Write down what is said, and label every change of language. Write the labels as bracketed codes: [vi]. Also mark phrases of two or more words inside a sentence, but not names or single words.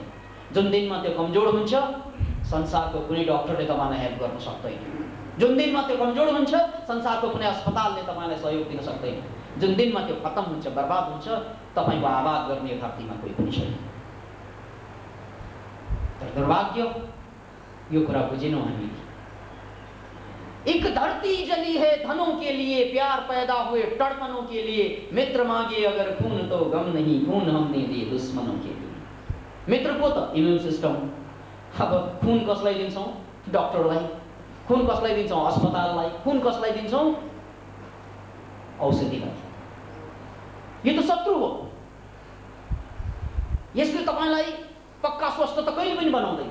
[ne] जुन दिनमा त्यो कमजोर हुन्छ, संसारको कुनै डाक्टरले तपाईँलाई हेल्प गर्न सक्दैन। जुन दिनमा त्यो कमजोर हुन्छ, संसारको कुनै अस्पतालले तपाईँलाई सहयोग दिन सक्दैन। जुन दिनमा त्यो खत्म हुन्छ, बर्बाद हुन्छ, तपाईँको आबाद गर्ने धरतीमा कोही पनि छैन। तर दुर्भाग्य यो कुरा बुझेनौँ हामी। [hi] एक धरती जली है धनों के लिए, प्यार पैदा हुए तड़पनों के लिए। मित्र मांगे अगर खून तो गम नहीं, खून हमने दिए दुश्मनों के लिए। [ne] मित्र को त [en] immune system. [ne] अब खून कसलाई दिन्छौँ? डाक्टरलाई। खून कसलाई दिन्छौँ? अस्पताललाई। खून कसलाई दिन्छौँ? औषधिलाई। यो त शत्रु हो। यसले तपाईलाई पक्का स्वस्थ त कहिले पनि बनाउँदैन।